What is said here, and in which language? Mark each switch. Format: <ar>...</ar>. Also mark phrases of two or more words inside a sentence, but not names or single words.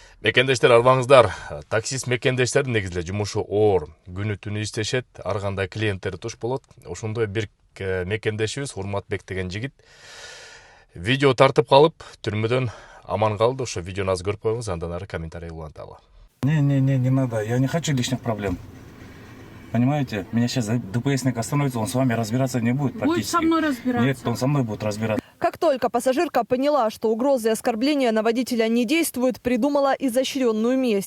<ky>Мекендештер арбаңыздар, таксист мекендештердин негизинде жумушу оор, күнү түнү иштешет, ар кандай клиенттери туш болот. Ошондой бир мекендешибиз Урматбек деген жигит видео тартып калып, түрмөдөн аман калды. Ошо видеону азыр көрүп коюңуз, андан ары комментарий уланталы.</ky> <ru>Не надо, я не хочу лишних проблем. Понимаете, меня сейчас ДПСник остановится, он с вами разбираться не будет практически. Будет со мной разбираться. Нет, он со мной будет разбираться. Как только пассажирка поняла, что угрозы и оскорбления на водителя не действуют, придумала изощренную месть.</ru>